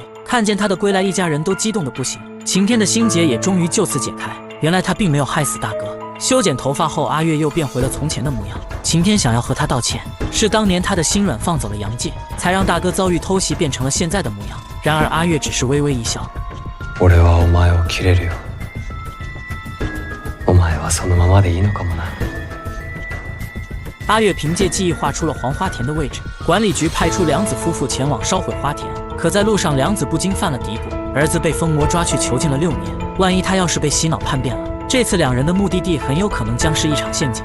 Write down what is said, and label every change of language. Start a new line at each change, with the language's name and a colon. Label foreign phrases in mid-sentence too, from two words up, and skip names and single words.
Chinese: 看见他的归来，一家人都激动得不行。晴天的心结也终于就此解开，原来他并没有害死大哥。修剪头发后，阿月又变回了从前的模样。晴天想要和他道歉，是当年他的心软放走了阳介，才让大哥遭遇偷袭变成了现在的模样。然而阿月只是微微一笑。
Japanese: 俺はお前を切れるよ。お前はそのままでいいのかもな。
Chinese: 阿月凭借记忆画出了黄花田的位置，管理局派出良子夫妇前往烧毁花田。可在路上，良子不禁犯了嘀咕：儿子被疯魔抓去囚禁了6年，万一他要是被洗脑叛变了，这次两人的目的地很有可能将是一场陷阱。